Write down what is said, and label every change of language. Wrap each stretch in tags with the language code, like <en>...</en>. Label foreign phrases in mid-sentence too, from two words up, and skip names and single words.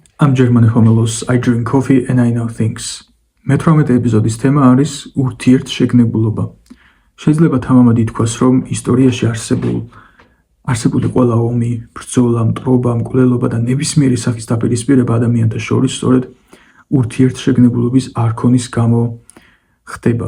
<en>I'm German Homelos, I drink coffee and I know things.</en> <ka>მე-18 ეპიზოდის თემა არის ურთიერთშეგნებულობა. შეიძლება თამამად ითქვას, რომ ისტორიაში არსებული ყველა ომი, ბრძოლა, მტრობა, მკვლელობა და ნებისმიერი სახის დაპირისპირება ადამიანთა შორის სწორედ ურთიერთშეგნებულობის არქონის გამო ხდება.</ka>